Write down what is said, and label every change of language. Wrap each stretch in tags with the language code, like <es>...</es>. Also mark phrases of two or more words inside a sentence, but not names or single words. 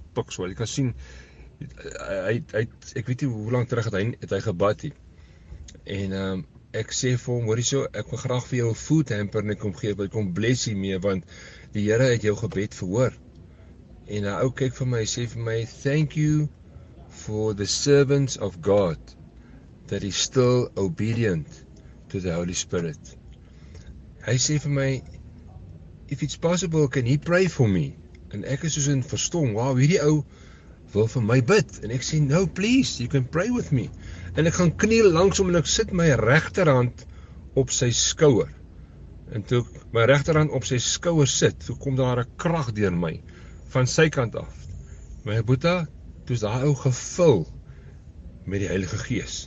<af>Jy kan sien ek weet nie hoe lank terug het hy gebad het. En ek sê vir hom, hoorie so, ek wil graag vir jou 'n</af> <en>food hamper</en> <af>net kom gee, wil kom bless hiermee want die Here het jou gebed verhoor. En hy ou kyk vir my, sê vir my,</af> <en>thank you for the servants of God that is still obedient to the Holy Spirit.</en> <af>Hy sê vir my,</af> <en>if it's possible, can he pray for me?</en> <af>En ek is soos in verstom, wow, hierdie ou wil vir my bid. En ek sê,</af> <en>no please, you can pray with me.</en> <af>En ek gaan kniel langs hom en ek sit my regterhand op sy skouer. En toe ek my regterhand op sy skouer sit, toe kom daar 'n krag deur my, van sy kant af. My boeta, toe is daai ou gevul met die Heilige Gees.</af>